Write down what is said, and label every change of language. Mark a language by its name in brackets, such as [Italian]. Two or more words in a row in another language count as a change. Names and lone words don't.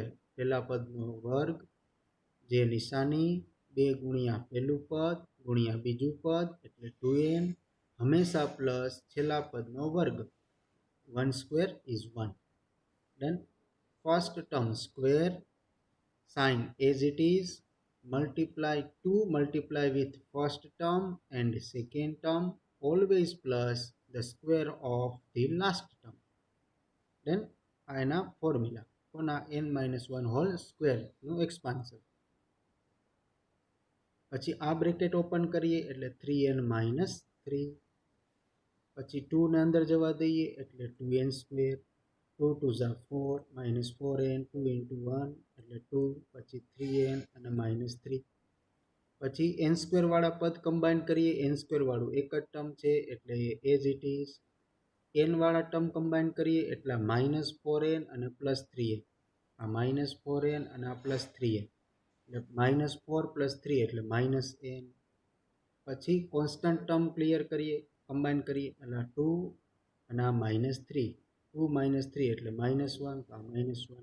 [Gujarati] પહેલા પદનો વર્ગ, જે નિશાની 2 ગુણ્યા પહેલું પદ ગુણ્યા બીજું પદ એટલે 2n, હંમેશા પ્લસ છેલ્લા પદનો વર્ગ. [English] 1² = 1. done? first term square, sign as it is, multiply with first term and second term, always plus the square of the last term. [Gujarati] Then આ એના ફોર્મ્યુલા કોના? n - 1 [English] whole squareનું expansion. [Gujarati] પછી આ [English] bracket open [Gujarati] કરીએ એટલે 3n - 3. પછી 2 ને અંદર જવા દઈએ એટલે 2n², 2 × 4 - 4n, 2 × 1 એટલે 2, પછી 3n અને -3. પછી n² વાળા પદ કમ્બાઈન કરીએ, n² વાળું એક જ ટર્મ છે એટલે [English] as it is. [Gujarati] n વાળા ટર્મ કમ્બાઈન કરીએ એટલે -4n અને +3n. આ -4n અને આ +3n એટલે -4 + 3 એટલે -n. પછી [English] constant term clear [Gujarati] કરીએ, કમ્બાઈન કરીએ એટલે 2 અને આ -3, 2 - 3 એટલે -1, તો આ -1.